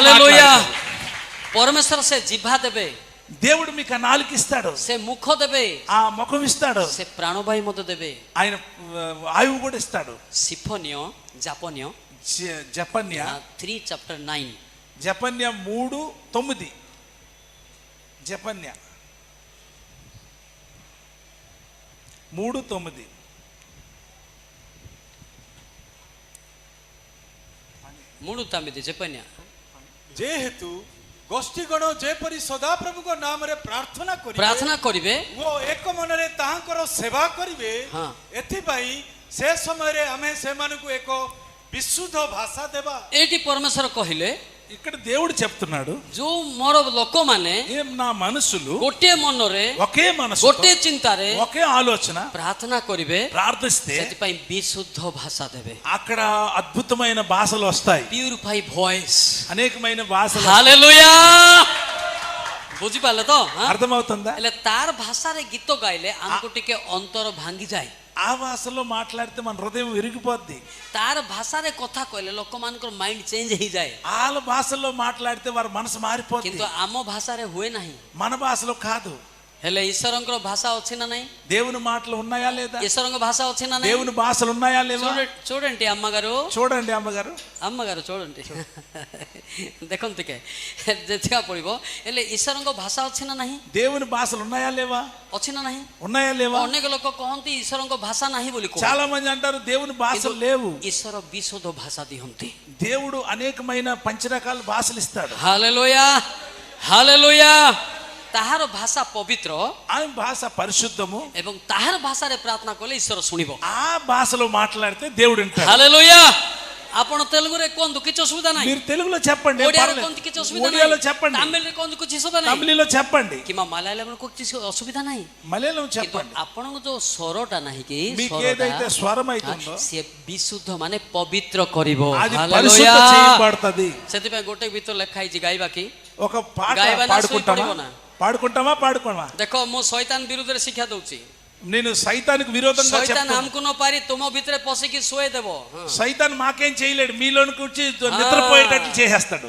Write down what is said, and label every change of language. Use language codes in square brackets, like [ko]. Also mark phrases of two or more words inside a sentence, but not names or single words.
[or] ହାଲେଲୁୟା। [te] మాట్లాడతారు. [or] ପରମେଶ୍ୱର ସେ ଜିଭା ଦେବେ, [te] దేవుడు మీకు ఆ నాలుక ఇస్తాడు, [or] ସେ ମୁଖ ଦେବେ, [te] ఆ ముఖం ఇస్తాడు, [or] ସେ ପ୍ରାଣବାୟୁ ମଧ୍ୟ ଦେବେ। [te] ఆయన ఆయువు కూడా ఇస్తాడు. [or] ସିଫନୀୟ ଜାପନୀୟ [te] జపన్య [en] 3 chapter 9, [te] జపన్య 3:9. జపన్య 3:9. మూడు తొమ్మిది చెప్పన్యా। [or] ଯେହେତୁ ଗୋଷ୍ଠୀଗଣ ଯେପରି ସଦାପ୍ରଭୁଙ୍କ ନାମରେ ପ୍ରାର୍ଥନା କରିବେ ଓ ଏକ ମନରେ ତାହାଙ୍କର ସେବା କରିବେ, ହଁ। ଏଥିପାଇଁ ସେ ସମୟରେ ଆମେ ସେମାନଙ୍କୁ ଏକ ବିଶୁଦ୍ଧ ଭାଷା ଦେବା। ଏଇଠି ପରମେଶ୍ୱର କହିଲେ, [te] ఇక్కడ దేవుడు చెప్తున్నాడు, [or] ଯୋଉ ମୋର ଲୋକମାନେ [te] ఏం నా మనుషులు [or] ଗୋଟିଏ ମନରେ [te] ఒకే మనసు, [or] ଗୋଟିଏ ଚିନ୍ତାରେ [te] ఒకే ఆలోచన [or] ପ୍ରାର୍ଥନା କରିବେ, [te] ప్రార్థిస్తే [or] ସେଥିପାଇଁ ବିଶୁଦ୍ଧ ଭାଷା ଦେବେ, [te] అక్కడ అద్భుతమైన భాషలు వస్తాయి, [en] purify voice. [te] అనేకమైన భాషలు. [or] ହାଲେଲୁୟା। ବୁଝିପାରିଲେ ତ? [te] అర్థమవుతుందా? [or] ହେଲେ ତାର ଭାଷାରେ ଗୀତ ଗାଇଲେ ଆମକୁ ଟିକେ ଅନ୍ତର ଭାଙ୍ଗିଯାଏ। [te] ఆ భాషలో మాట్లాడితే మన హృదయం విరిగిపోద్ది. [or] ତାର ଭାଷାରେ କଥା କହିଲେ ଲୋକମାନଙ୍କର [en] ମାଇଣ୍ଡ ଚେଞ୍ଜ [or] ହେଇଯାଏ, [te] వాళ్ళ భాషలో మాట్లాడితే వారి మనసు మారిపోద్ది. [or] କିନ୍ତୁ ଆମ ଭାଷାରେ ହୁଏ ନାହିଁ। [te] మన భాషలో కాదు. [or] ହେଲେ ଈଶ୍ୱରଙ୍କର ଭାଷା ଅଛି ନା ନାହିଁ? [te] దేవుని మాటలు ఉన్నాయా లేదా? [or] ଈଶ୍ୱରଙ୍କ ଭାଷା ଅଛି ନା ନାହିଁ? [te] దేవుని భాషలు ఉన్నాయా లేవా? చూడండి అమ్మగారు, చూడండి అమ్మగారు, అమ్మగారు చూడండి, [or] ଦେଖନ୍ତୁ ଟିକେ ଦେଖିବାକୁ ପଡ଼ିବ। ହେଲେ ଈଶ୍ୱରଙ୍କ ଭାଷା ଅଛି ନା ନାହିଁ? [te] దేవుని భాషలు ఉన్నాయా లేవా? [or] ଅଛି ନା ନାହିଁ? [te] ఉన్నాయా లేవా? [or] ଅନେକ ଲୋକ କହନ୍ତି ଈଶ୍ୱରଙ୍କ ଭାଷା ନାହିଁ ବୋଲି କହନ୍ତି, [te] చాలా మంది అంటారు దేవుని భాషలు [or] କିନ୍ତୁ [te] లేవు. [or] ଈଶ୍ୱର ବିଶୁଦ୍ଧ ଭାଷା ଦିଅନ୍ତି। [te] దేవుడు అనేకమైన పంచరకాల భాషలు ఇస్తాడు. [or] ହାଲେଲୁୟା ହାଲେଲୁୟା। ତାହାର ଭାଷା ପବିତ୍ର [te] ఆయన భాష పరిశుద్ధము. [or] ଏବଂ ତାହାର ଭାଷାରେ ପ୍ରାର୍ଥନା କଲେ ଈଶ୍ୱର ଶୁଣିବ। [te] ఆ భాషలో మాట్లాడితే దేవుడు వింటాడు. [or] ହାଲେଲୁୟା। ଆପଣ ତେଲୁଗୁରେ କୁହନ୍ତୁ, କିଛି ଅସୁବିଧା ନାହିଁ। [te] మీరు తెలుగులో చెప్పండి, [or] ଓଡ଼ିଆରେ କୁହନ୍ତୁ, କିଛି ଅସୁବିଧା [te] ఒడియాలో [or] ନାହିଁ। [te] చెప్పండి, [or] ତାମିଲରେ କୁହନ୍ତୁ, କିଛି ଅସୁବିଧା ନାହିଁ। [te] తమిళలో చెప్పండి, [or] କିମ୍ବା ମାଲାୟାଲମରେ କିଛି ଅସୁବିଧା ନାହିଁ। [te] మలయాళం [or] କିନ୍ତୁ [te] చెప్పండి. [or] ଆପଣଙ୍କ ଯୋଉ ସ୍ୱରଟା ନାହିଁ କି, [te] మీకు [or] ସ୍ୱରଟା, [te] ఏదైతే స్వరం అవుతుందో [or] ସିଏ ବିଶୁଦ୍ଧ ମାନେ ପବିତ୍ର କରିବ। [te] అది [or] ହାଲେଲୁୟା। [te] పరిశుద్ధ చేయబడుతుంది. [or] ସେଥିପାଇଁ ଗୋଟେ ଗୀତ ଲେଖା ହେଇଛି ଗାଇବା କି, [te] ఒక పాట [or] ଗାଇବା ନା [te] పాడుకుంటామా? [or] ଶୋଇପଡ଼ିବ ନା? [te] పాడుకుంటామా? పాడుకోమా? [or] ଦେଖ ମୁଁ ଶୈତାନ ବିରୁଦ୍ଧରେ ଶିକ୍ଷା ଦଉଛି। [te] నేను సైతానికి విరోధంగా [or] ଶୈତାନ [te] చెప్తాను. [or] ଆମକୁ ନ ପାରି ତୁମ ଭିତରେ ପଶିକି ଶୋଇ ଦେବ। [te] సైతాన్ మాకేం చేయలేడు, మీలోనికి వచ్చి నిద్రపోయేటట్లు చేసేస్తాడు.